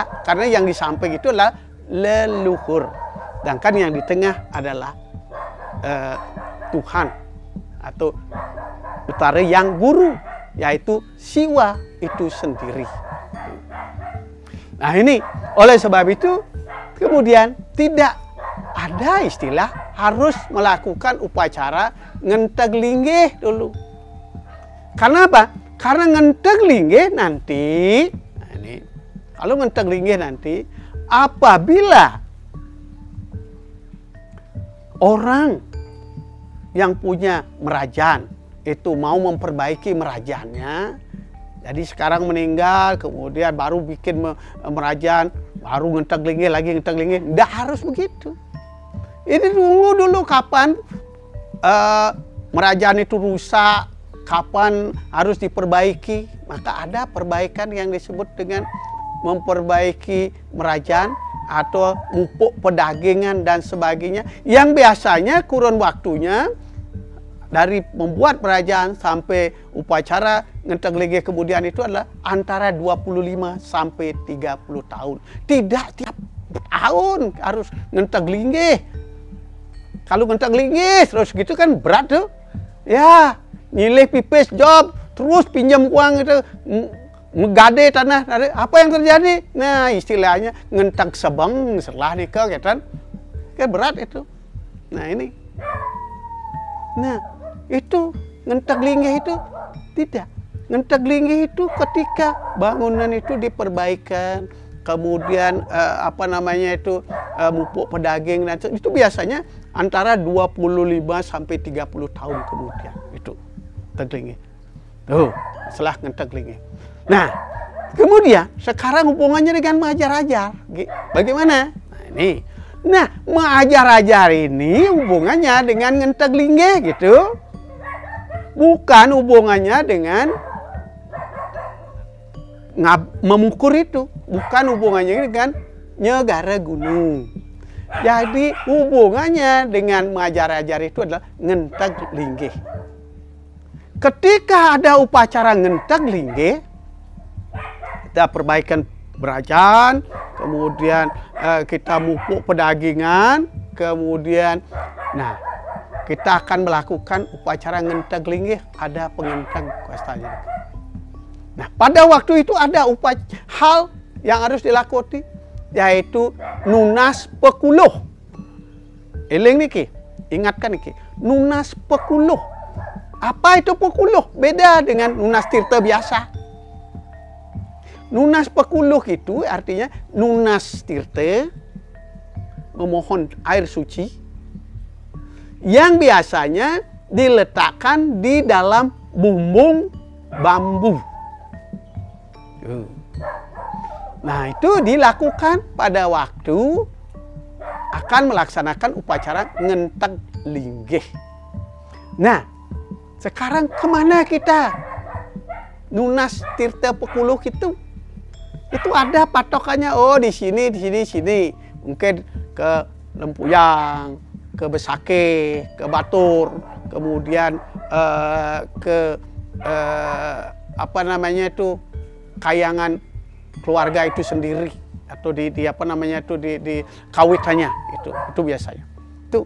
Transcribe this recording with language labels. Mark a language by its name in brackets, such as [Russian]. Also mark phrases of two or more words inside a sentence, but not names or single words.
[Indonesian] Karena yang di samping itu adalah leluhur. Sedangkan yang di tengah adalah Tuhan atau Betara Yang Guru, yaitu Siwa itu sendiri. Nah ini, oleh sebab itu kemudian tidak ada istilah harus melakukan upacara ngenteg linggih dulu. Karena apa? Karena ngenteg linggih nanti, nah ini, kalau ngenteg linggih nanti, apabila orang yang punya merajan itu mau memperbaiki merajannya, jadi sekarang meninggal, kemudian baru bikin merajan, baru ngenteg linggih lagi ngenteg linggih. Tidak harus begitu. Ini dulu kapan merajan itu rusak, kapan harus diperbaiki, maka ada perbaikan yang disebut dengan memperbaiki merajan atau mupuk pedagingan dan sebagainya, yang biasanya kurun waktunya dari membuat merajan sampai upacara ngenteg linggih kemudian itu adalah antara 25 sampai 30 tahun. Tidak tiap tahun harus ngenteg linggih. Kalau ngenteg linggih terus gitu kan berat tuh. Ya, [Balinese] nyilih pipis job, [Indonesian] terus pinjam uang itu, megade tanah. Apa yang terjadi? Nah, istilahnya ngenteg sebeng setelah nikah kan. Kan berat itu. Nah, ini. Nah, itu ngenteg linggih itu tidak. Ngenteg linggih itu ketika bangunan itu diperbaikan, kemudian mupuk pedaging, dan itu biasanya antara 25 sampai 30 tahun kemudian itu ngenteg linggih. Tuh, setelah ngenteg linggih. Nah, kemudian sekarang hubungannya dengan mengajar-ajar. Bagaimana? Nah, ini. Nah, mengajar-ajar ini hubungannya dengan ngenteg linggih gitu. Bukan hubungannya dengan memukul itu. Bukan hubungannya dengan nyegara gunung. Jadi hubungannya dengan mengajar-ajar itu adalah ngenteg linggih. Ketika ada upacara ngenteg linggih, kita perbaikan berajan, kemudian kita mupuk pedagingan, kemudian kita akan melakukan upacara ngenteg linggih, ada pengenteg kuastanya. Nah, pada waktu itu ada hal yang harus dilakukan, yaitu nunas pekuluh. [Balinese] Eling niki, [Indonesian] ingatkan niki, nunas pekuluh. Apa itu pekuluh? Beda dengan nunas tirta biasa. Nunas pekuluh itu artinya nunas tirta, memohon air suci, yang biasanya diletakkan di dalam bumbung bambu. Nah, itu dilakukan pada waktu akan melaksanakan upacara ngenteg linggih. Nah, sekarang kemana kita? Nunas tirta pekuluh itu ada patokannya. Oh, di sini. Mungkin ke Lempuyang, ke Besake, ke Batur, kemudian ke Kayangan keluarga itu sendiri, atau di kawitannya itu biasanya. Itu.